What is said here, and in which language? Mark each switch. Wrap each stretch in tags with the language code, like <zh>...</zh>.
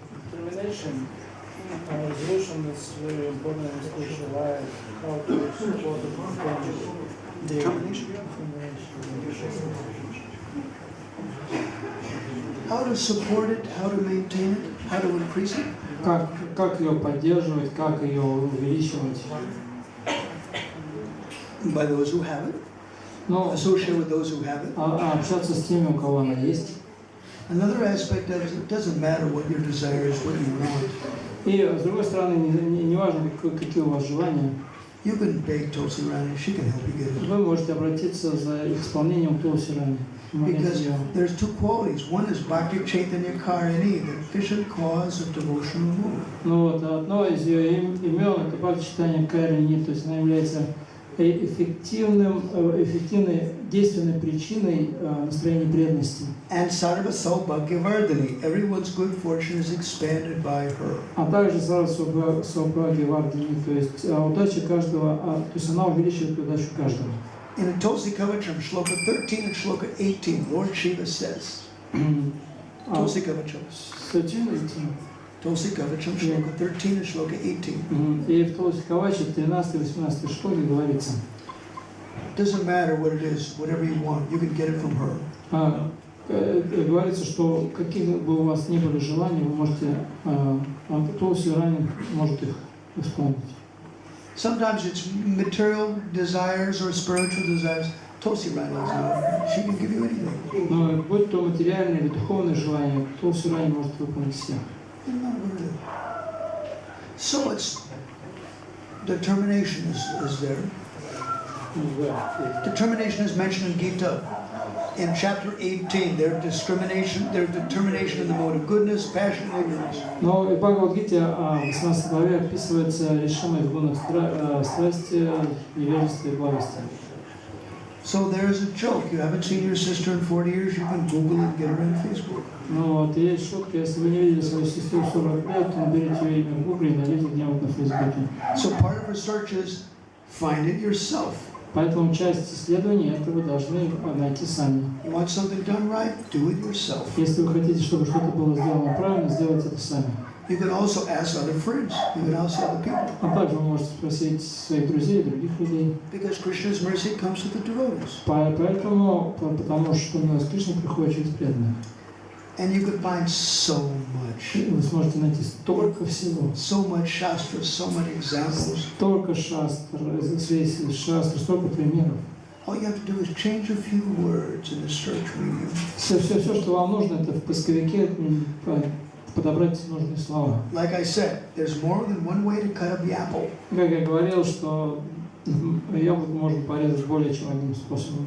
<en>Determination, resolution is very important in spiritual life. How to support the Determination. How to support it, how to maintain it, how to increase it.</en> <ru>Как ее поддерживать, как ее увеличивать?</ru> <en>By those who have it. Associate with those who have it.</en> <ru>Общаться с теми, у кого она есть.</ru> <en>Another aspect of it doesn't matter what your desire is, what you want.</en> <ru>И с другой стороны, не важно, какие у вас желания.</ru> <en>You can beg Tulsi Rani, she can help you get it.</en> <ru>Вы можете обратиться за их исполнением Tulsi Rani.</ru> <en>Because there's two qualities. One is Bhakti Chaitanya Karini, the efficient cause of devotional movement.</en> <ru>Ну вот, одно из ее имен это Бхакти Чайтанья Карини, то есть она является эффективной, действенной причиной настроения преданности.</ru> <en>And Sarva Saubhagyavardhani, everyone's good fortune is expanded by her.</en> <ru>А также Сарва Saubhagyavardhani, то есть удача каждого, то есть она увеличивает удачу каждого.</ru> <en>In a Tulsi Kavacham, Shloka 13 and Shloka 18, Lord Shiva says, Tulsi Kavacham. 13 and 18. Tulsi Kavacham, Shloka 13 and Shloka 18.</en> <ru>И в Tulsi Kavacham 13-18 шлоке говорится.</ru> <en>Doesn't matter what it is, whatever you want, you can get it from her.</en> <ru>Говорится, что какие бы у вас ни были желания, вы можете, Tulsi Rani может их исполнить.</ru> <en>Sometimes it's material desires or spiritual desires. Tulsi Rani is not. She can give you anything.</en> <ru>Но будь то материальные или духовные желания, Tulsi Rani может выполнить все.</ru> <en>So it's determination is there. Determination is mentioned in Gita. In chapter 18, there's determination in the mode of goodness, passion, and ignorance.</en> <ru>Но в Бхагавад-гите в 18 главе описывается решимость в гунах страсти, невежества и благости.</ru> <en>So there's a joke. You haven't seen your sister in 40 years, you can Google and get her on Facebook.</en> <ru>Ну вот, есть шутка, если вы не видели свою сестру 40 лет, то наберите ее имя в Гугле и найдите где-нибудь на Фейсбуке.</ru> <en>So part of research is find it yourself.</en> <ru>Поэтому часть исследований это вы должны найти сами.</ru> <en>You want something done right, do it yourself.</en> <ru>Если вы хотите, чтобы что-то было сделано правильно, сделайте это сами.</ru> <en>You can also ask other friends. You can ask other people.</en> <ru>А также вы можете спросить своих друзей и других людей.</ru> <en>Because Krishna's mercy comes to the devotees.</en> <ru>Поэтому, потому что милость Кришны приходит через преданных.</ru> <en>And you can find so much.</en> <ru>Вы сможете найти столько всего.</ru> <en>So much shastra, so many examples.</en> <ru>Столько шастр, столько примеров.</ru> <en>All you have to do is change a few words in the search medium.</en> <ru>Все, что вам нужно, это в поисковике подобрать нужные слова.</ru> <en>Like I said, there's more than one way to cut up the apple.</en> <ru>Как я говорил, что яблоко можно порезать более чем одним способом.</ru>